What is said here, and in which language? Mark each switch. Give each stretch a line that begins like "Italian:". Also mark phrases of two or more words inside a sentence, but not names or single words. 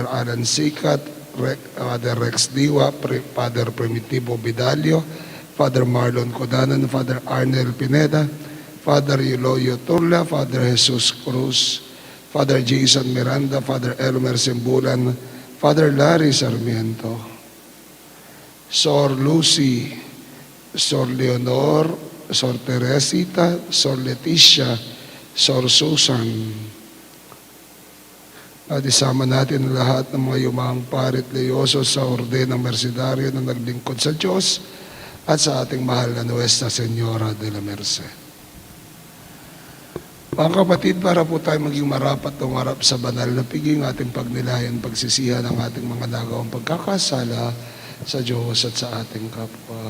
Filipino: Alan Sikat, Father Rex Diwa, Father Primitivo Bidalio, Father Marlon Codanan, Father Arnel Pineda, Father Eloyo Turla, Father Jesus Cruz, Father Jason Miranda, Father Elmer Simbulan, Father Larry Sarmiento, Sor Lucy, Sor Leonor, Sor Teresita, Sor Leticia, Sor Susan. At isama natin ang lahat ng mga yumang parit leyoso sa orden ng mercenario na naglingkod sa Diyos at sa ating mahal na Nuestra Señora de la Merced. Mga kapatid, para po tayo maging marapat tumarap sa banal na piging ating pagnilayan, pagsisihan ng ating mga nagawang pagkakasala sa Diyos at sa ating kapwa.